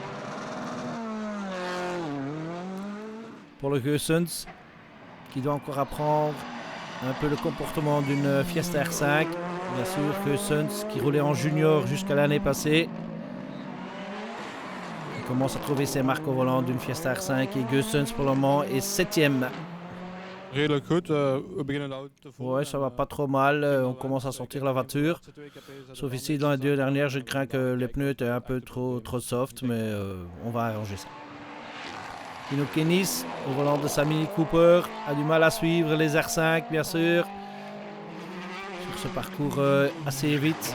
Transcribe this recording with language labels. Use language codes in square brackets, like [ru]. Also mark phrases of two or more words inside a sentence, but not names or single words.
[fr] Pour le Goessens, qui doit encore apprendre un peu le comportement d'une Fiesta R5. Bien sûr, Goessens qui roulait en junior jusqu'à l'année passée. Il commence à trouver ses marques au volant d'une Fiesta R5 et Goessens pour le moment est 7e. [nl] Redelijk goed. We beginnen de auto te voelen. [fr] Ouais, ça va pas trop mal. On commence à sortir la voiture. Sauf ici, dans les deux dernières, je crains que les pneus étaient un peu trop soft, mais on va arranger ça. Tino Kenis, au volant de sa Mini Cooper, a du mal à suivre les R5, bien sûr. Sur ce parcours assez vite.